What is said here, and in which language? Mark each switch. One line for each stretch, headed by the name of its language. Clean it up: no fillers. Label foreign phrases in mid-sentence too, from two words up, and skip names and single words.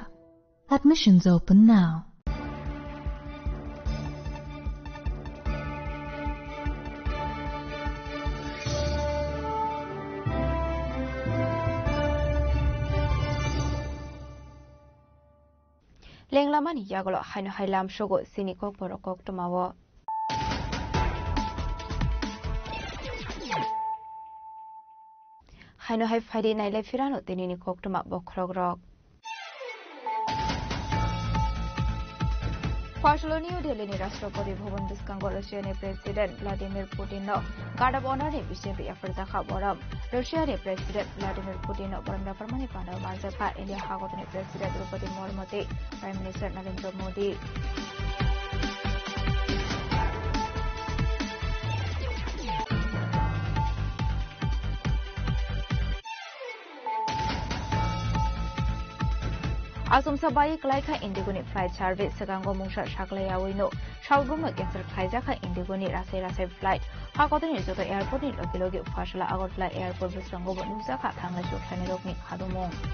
English: Admissions open now.
Kok Borok: Lenglamani yagolo haino hailam shogo sinikok borokok tomawo. Haino hai faidi naile firano tenini koktoma bokrogrok. Partial New Delhi রাষ্ট্রপতি ভবন দুষ্কাঙ্গ রাশিয়ানি প্রেসিডেন্ট ভ্লাদিমির পুতিন
English: guard of honour
Kok Borok: বিশেষ এফারজাখা বরম রাশিয়ানি প্রেসিডেন্ট ভ্লাদিমির পুতিন বরম রাফরমানি পান্ডাও মারজাখা ইন্ডিয়া হাগতনি প্রেসিডেন্ট দ্রৌপদী মুর্মুতে
English: prime minister
Kok Borok: নরেন্দ্র মোদি Asumsa bayi klaika indigoni
English: flight service
Kok Borok: segango mungsha shaklaya wino shawruma cancel khaijaka indigoni rasai flight hakotoni joto airport ni logi fashala agortla airport bisrango bonusaka thangla shukhani rokni khadumong